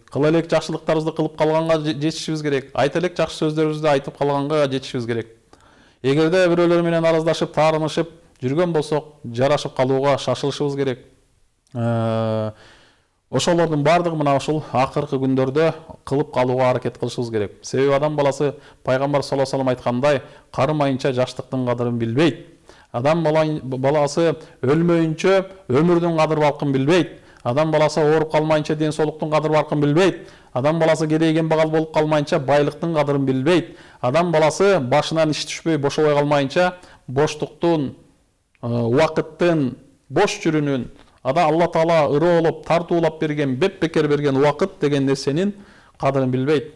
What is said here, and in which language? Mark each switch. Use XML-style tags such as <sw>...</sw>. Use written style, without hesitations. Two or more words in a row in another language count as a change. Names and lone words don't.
<ky>Кыл элек жакшылыктарыбызды кылып калганга жетишибиз керек. Айт элек жакшы сөздөрүбүздү айтып калганга жетишибиз керек. Эгерде бирөөлөр менен араздашып, таарынышып жүргөн болсок, жарашып калууга шашылышыбыз керек. Ошолордун баардыгы мына ушул акыркы күндөрдө кылып калууга аракет кылышыбыз керек. Себеби адам баласы пайгамбар</ky> <ar>صلى الله عليه وسلم</ar> <ky>айткандай, карымайынча жаштыктын кадырын билбейт. Адам баласы өлмөйүнчө өмүрдүн кадыр балкын билбейт. Адам баласы ооруп калмайынча ден соолуктун кадыр баркын билбейт. Адам баласы кедейген багал болуп калмайынча байлыктын кадырын билбейт. Адам баласы башынан иш түшпөй бошобой калмайынча боштуктун, убакыттын, бош жүрүүнүн, Алла Таала ырыолоп, тартуулап берген, бепбекер берген убакыт деген нерсенин кадырын билбейт.</ky>